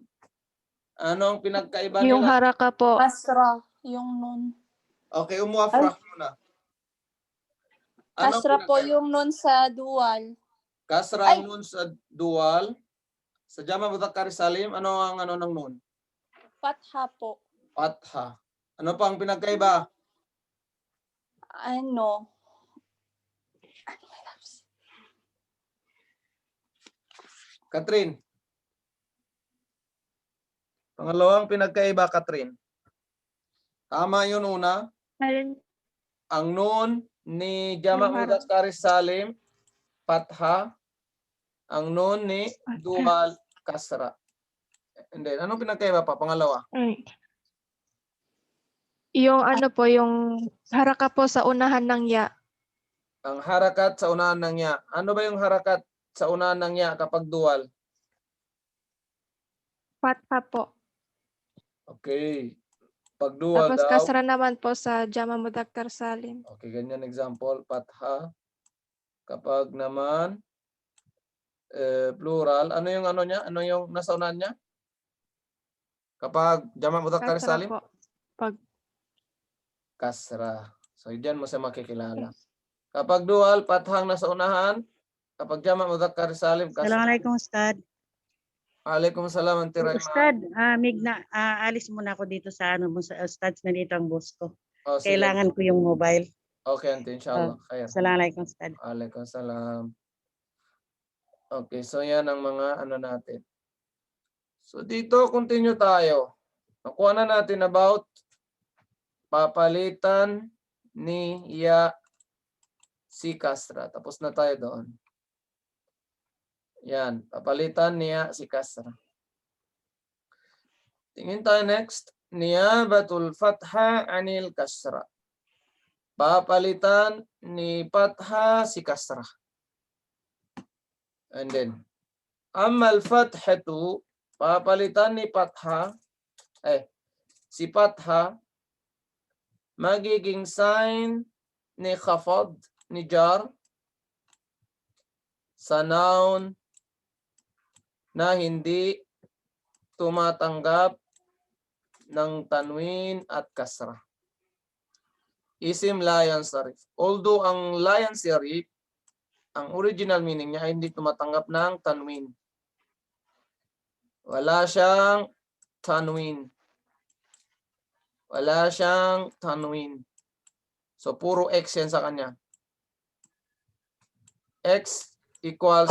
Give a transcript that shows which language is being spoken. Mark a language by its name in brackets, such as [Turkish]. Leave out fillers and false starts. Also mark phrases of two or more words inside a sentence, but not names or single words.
[Filipino] Ano ang pinagkaiba Yung nila? haraka po. Asra. Yung nun. Okay, umuafrah muna. Anong Asra po pinagkaiba? yung nun sa dual. Kasra ang nun sa dual. Sa [Arabic] جمع مذكر سالم, [Filipino] ano ang ano ng nun? Fatha po. Fatha. Ano pa ang pinagkaiba? Ano? Katrin. Pangalawang pinagkaiba, Katrin. Tama yun una. Ang nun ni [Arabic] جمع مذكر سالم, [Filipino] fatha. Ang nun ni dual, kasra. [English] And then, [Filipino] anong pinagkaiba pa? Pangalawa. Yung ano po, yung haraka po sa unahan ng ya. Ang harakat sa unahan ng ya. Ano ba yung harakat sa unahan ng ya kapag dual? Fatha po. Okay. Pag dual Tapos daw. kasra naman po sa [Arabic] جمع مذكر سالم. [Filipino] Okay, ganyan example. Fatha. Kapag naman plural, ano yung ano niya? Ano yung nasa unahan niya? Kapag [Arabic] جمع مذكر [Filipino] Kasra salim? po. Pag Kasra. So, diyan mo siya makikilala. Kapag dual, pathang nasa unahan. Kapag [Arabic] جمع مذكر سالم, [Filipino] kasra. Assalamualaikum, Ustad. Waalaikumsalam, Auntie Raima. Ustad, alis muna ako dito sa sa Ustad, nandito ang boss ko. Oh, sige. Kailangan ko yung mobile. Okay, Auntie, [Arabic] إن شاء الله. خير. [Filipino] Assalamualaikum, Ustad. Waalaikumsalam. Okay, so yan ang mga ano natin. So dito, continue tayo. Nakuha na natin about papalitan ni ya si kasra. Tapos na tayo doon. Yan, papalitan niya si kasra. Tingin tayo next. [Arabic] نيابة الفتحة عن الكسرة. [Filipino] Papalitan ni fatha si kasra. [English] And then, [Arabic] عمل الفتحة, [Filipino] papalitan ni fatha, si fatha, magiging sign ni khafad, ni jar, sa noun na hindi tumatanggap ng tanwin at kasra. [Arabic] اسم لا ينصرف. [Filipino] Although ang [Arabic] لا ينصرف, [Filipino] ang original meaning niya ay hindi tumatanggap ng tanwin. Wala siyang tanwin. Wala siyang tanwin. So, puro X yan sa kanya. X equals